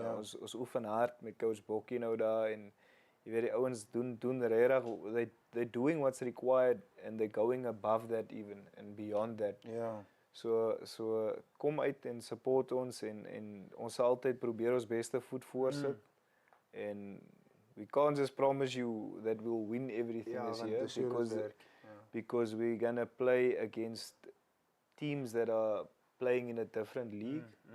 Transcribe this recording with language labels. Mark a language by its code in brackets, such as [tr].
[af] Ons oefen hard met coach Bokkie nou daar en jy weet die ouens doen regtig, [en] they're doing what's required and they're going above that even and beyond that. [af] Ja. So kom uit en support ons en ons sal altyd probeer ons beste voet voorsit. [en] En we can't just promise you that we'll win everything this year because we're gonna play against teams that are playing in a different league.